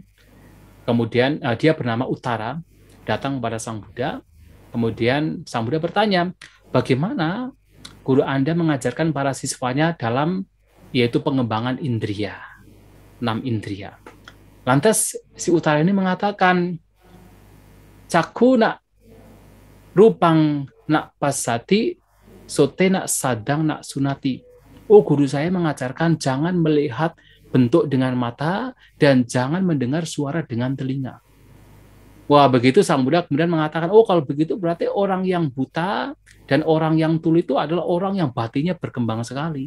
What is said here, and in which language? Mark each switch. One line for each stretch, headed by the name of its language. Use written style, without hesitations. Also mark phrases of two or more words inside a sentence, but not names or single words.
Indonesian: Kemudian dia bernama Uttara, datang kepada Sang Buddha. Kemudian Sang Buddha bertanya, bagaimana guru Anda mengajarkan para siswanya dalam yaitu pengembangan indriya, 6 indriya. Lantas si Uttara ini mengatakan,
Pali: caku nak rupang nak pasati, sote nak sadang nak sunati.
Indonesian: Oh, guru saya mengajarkan jangan melihat bentuk dengan mata dan jangan mendengar suara dengan telinga. Wah, begitu Sang Buddha kemudian mengatakan, oh kalau begitu berarti orang yang buta dan orang yang tuli itu adalah orang yang batinnya berkembang sekali.